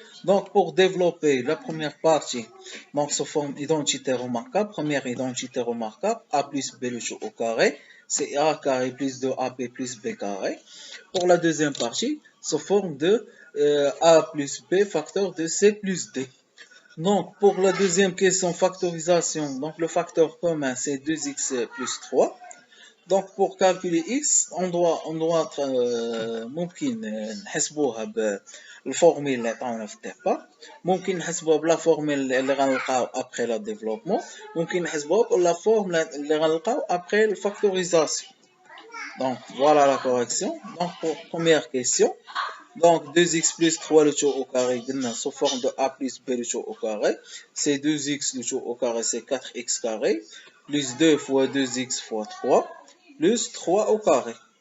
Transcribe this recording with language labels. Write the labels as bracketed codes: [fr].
[fr] Donc, pour développer la première partie, donc sous forme identité remarquable, première identité remarquable, a plus b le tout au carré, c'est a carré plus 2ab plus b carré. Pour la deuxième partie, sous forme de a plus b facteur de c plus d. Donc, pour la deuxième question, factorisation, donc le facteur commun, c'est 2x plus 3. Donc, pour calculer x, on doit [ar] ممكن نحسبوها بالفورميل اللي عطاونا في الديبار. ممكن نحسبوها بلا فورميل اللي غنلقاو ابخي لا ديفلوبمون. ممكن نحسبوها بلا فورميل اللي غنلقاو ابخي الفاكتوريزاسيون. [fr] Donc, voilà la correction. Donc, pour première question, donc 2x plus 3 le tout au carré sous forme de a plus b le tout au carré. C'est 2x le tout au carré, c'est 4x carré, plus 2 fois 2x fois 3, plus 3 au carré.